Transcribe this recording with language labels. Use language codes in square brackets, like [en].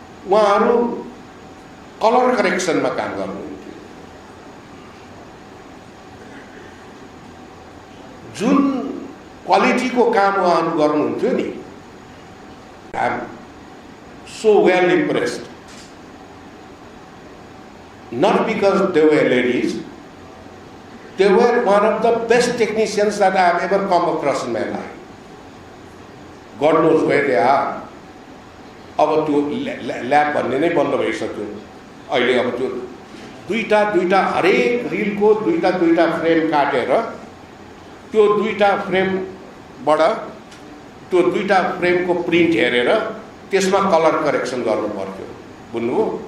[ne] उहाँहरू कलर करेक्सनमा काम गर्नुहुन्थ्यो। जुन क्वालिटीको काम उहाँहरू गर्नुहुन्थ्यो नि, [en] I am so well impressed, not because they were ladies, they were one of the best technicians that I have ever come across in my life. God knows where they are. [ne] अब त्यो lab भन्ने नै बन्द भइसक्यो अहिले। अब त्यो दुईटा हरेक रिलको दुईटा फ्रेम काटेर त्यो दुईटा फ्रेमबाट त्यो दुईटा फ्रेमको प्रिन्ट हेरेर त्यसमा कलर करेक्सन गर्नु पर्थ्यो। बुझ्नुभयो?